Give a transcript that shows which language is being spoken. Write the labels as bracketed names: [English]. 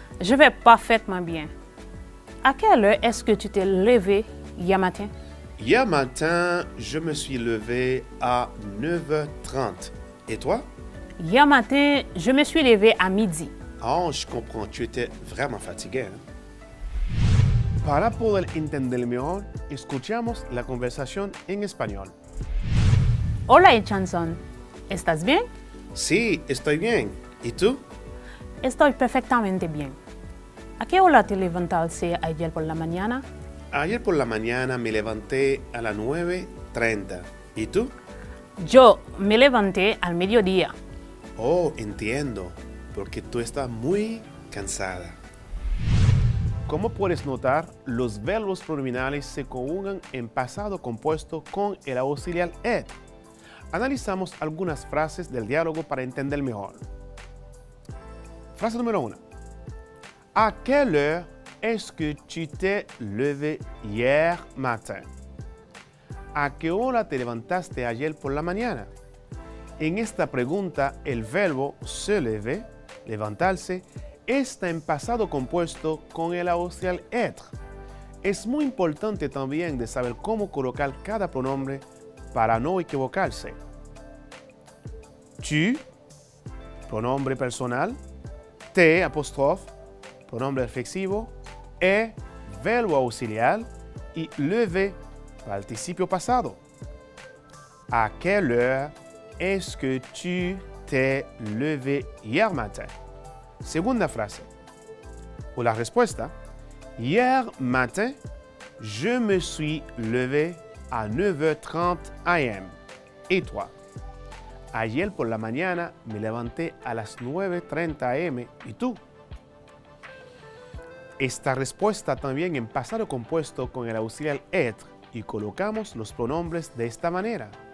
[French] Je vais parfaitement bien. À quelle heure est-ce que tu t'es levé hier matin? Hier matin, je me suis levé à 9h30. Et toi? Hier matin, je me suis levé à midi. Oh, je comprends. Tu étais vraiment fatigué, hein? [Spanish] Para poder entender mejor, escuchamos la conversación en español. Hola Chanson, ¿estás bien? Sí, estoy bien. ¿Y tú? Estoy perfectamente bien. ¿A qué hora te levantaste ayer por la mañana? Ayer por la mañana me levanté a las 9:30. ¿Y tú? Yo me levanté al mediodía. Oh, entiendo. Porque tú estás muy cansada. Como puedes notar, los verbos pronominales se conjugan en pasado compuesto con el auxiliar être. Analizamos algunas frases del diálogo para entender mejor. Frase número 1. [French] ¿A quelle heure est-ce que tu t'es levé hier matin? [Spanish] ¿A qué hora te levantaste ayer por la mañana? En esta pregunta, el verbo se lever, levantarse, está en pasado compuesto con el auxiliar être. Es muy importante también de saber cómo colocar cada pronombre para no equivocarse. Tu, pronombre personal, te, apóstrofe, pronombre reflexivo, verbo auxiliar, y lever, participio pasado. [French] ¿A quelle heure est-ce que tu t'es levé hier matin? [Spanish] Segunda frase. O la respuesta, [French] hier matin, je me suis levé à 9h30 am. Et toi? [Spanish] Ayer por la mañana me levanté a las 9:30 am. ¿Y tú? Esta respuesta también en pasado compuesto con el auxiliar être y colocamos los pronombres de esta manera.